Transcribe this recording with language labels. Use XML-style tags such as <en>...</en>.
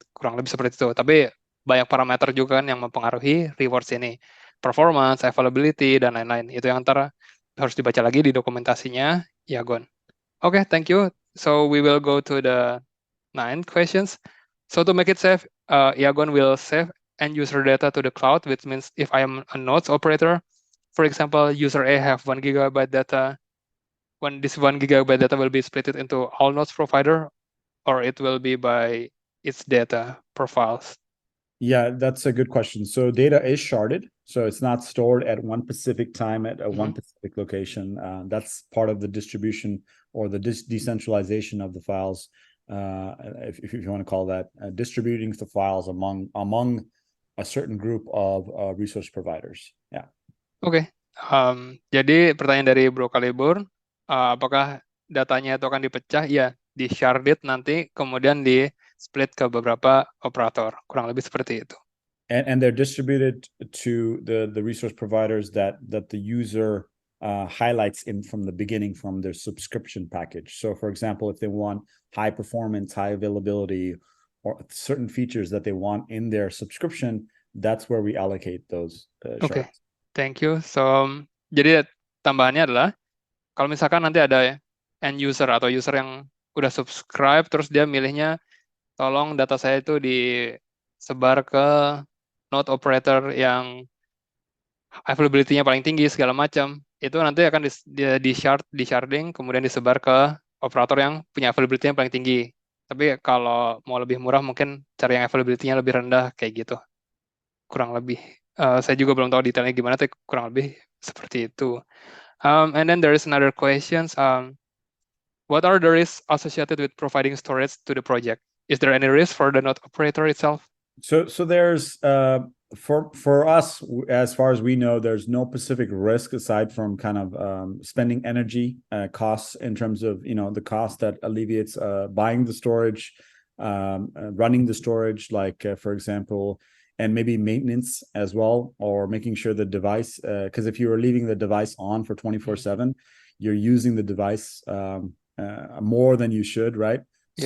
<id>Kurang lebih seperti itu. Tapi banyak parameter juga kan yang mempengaruhi rewards ini. Performance, availability, dan lain-lain. Itu yang ntar harus dibaca lagi di dokumentasinya Iagon.</id> <en>Okay, thank you. So we will go to the 9 questions. So to make it safe, Iagon will save end user data to the cloud, which means if I am a nodes operator, for example, user A have 1 gigabyte data, when this 1 gigabyte data will be split into all nodes provider, or it will be by its data profiles? Yeah, that's a good question. So data is sharded, so it's not stored at one specific time at one specific location. That's part of the distribution or the decentralization of the files, if you want to call that, distributing the files among a certain group of resource providers. Yeah.</en> <id>Oke. Jadi pertanyaan dari Bro Kalibur, apakah datanya itu akan dipecah? Iya, di sharded nanti, kemudian di split ke beberapa operator. Kurang lebih seperti itu.</id> <en>And they're distributed to the resource providers that the user highlights in from the beginning from their subscription package. So for example, if they want high performance, high availability, or certain features that they want in their subscription, that's where we allocate those shards. Okay, thank you. So,</en> <id>jadi tambahannya adalah, kalau misalkan nanti ada end user atau user yang udah subscribe, terus dia milihnya, tolong data saya itu disebar ke node operator yang availability-nya paling tinggi segala macam, itu nanti akan di sharding, kemudian disebar ke operator yang punya availability-nya paling tinggi. Tapi kalau mau lebih murah, mungkin cari yang availability-nya lebih rendah, kayak gitu. Kurang lebih. Saya juga belum tahu detailnya gimana, tapi kurang lebih seperti itu.</id> <en>And then there is another question. What are the risks associated with providing storage to the project? Is there any risk for the node operator itself? So there's for us, as far as we know, there's no specific risk aside from kind of spending energy costs in terms of the cost that alleviates buying the storage, running the storage, like for example, and maybe maintenance as well, or making sure the device, because if you are leaving the device on for 24/7, you're using the device more than you should, right? Yep.</en>